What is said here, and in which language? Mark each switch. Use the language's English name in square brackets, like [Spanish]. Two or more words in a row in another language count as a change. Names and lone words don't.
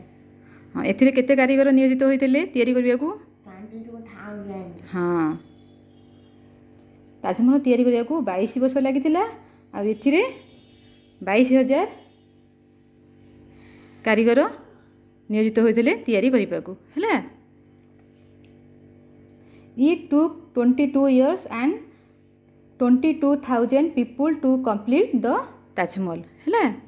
[Odia] ହଁ ଏଥିରେ କେତେ କାରିଗର ନିୟୋଜିତ ହୋଇଥିଲେ ତିଆରି କରିବାକୁ? 22,000. ହଁ ତାଜମହଲ ତିଆରି କରିବାକୁ 22 ବର୍ଷ ଲାଗିଥିଲା। ଆଉ ଏଥିରେ 22,000 କାରିଗର ନିୟୋଜିତ ହୋଇଥିଲେ ତିଆରି କରିବାକୁ। [English] ହେଲା। It took 22 years and 22,000 people to complete the ତାଜମହଲ। ହେଲା।